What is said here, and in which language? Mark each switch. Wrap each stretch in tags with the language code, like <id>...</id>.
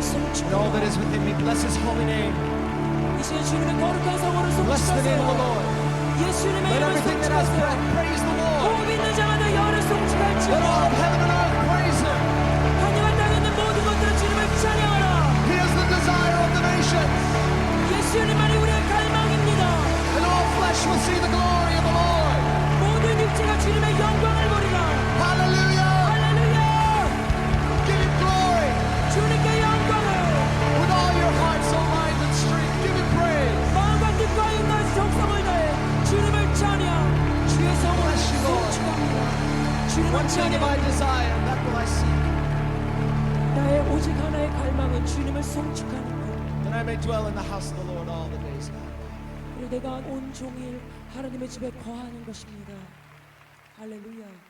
<en>and all</en> <ko>송축하라.</ko> <en>that is within me. Bless His holy name.</en> <ko>이 시간 주님의 거룩한 성호를</ko> <en>Bless the name of the Lord.</en> <ko>예수님의</ko> <en>Let</en> <ko>이름을</ko> <en>everything that has</en> <ko>송축하세요.</ko> <en>breath praise the Lord.</en> <ko>호흡 있는 자마다 여호와를</ko> <en>Let all</en> <ko>송축할지어다.</ko> <en>of heaven and earth praise Him.</en> <ko>하늘과 땅에 있는 모든 것들은 주님을 찬양하라.</ko> <en>He is the desire of the nations,</en> <ko>예수님만이 우리의 갈망입니다.</ko> <en>and all flesh will see the glory of the Lord.</en> <ko>모든 육체가 주님의 영광을 보리라.</ko> <en>Hallelujah!</en> <ko>할렐루야.</ko> <en>Give Him glory</en> <ko>주님께 영광을</ko> <en>with all your heart, soul, mind, and strength. Give Him praise.</en> <ko>마음과 뜻과 인과 정성을 다해 주님을 찬양. 주의 성을</ko> <en>Bless you, Lord.</en> <ko>송축합니다. 주님을</ko> <en>One thing have I</en> <ko>찬양.</ko> <en>desire, that will I seek,</en> <ko>나의 오직 하나의 갈망은 주님을 송축하는 것.</ko> <en>that I may dwell in the house of the Lord all the days of my life.</en> <ko>그리고 내가 온 종일 하나님의 집에 거하는 것입니다. 할렐루야.</ko>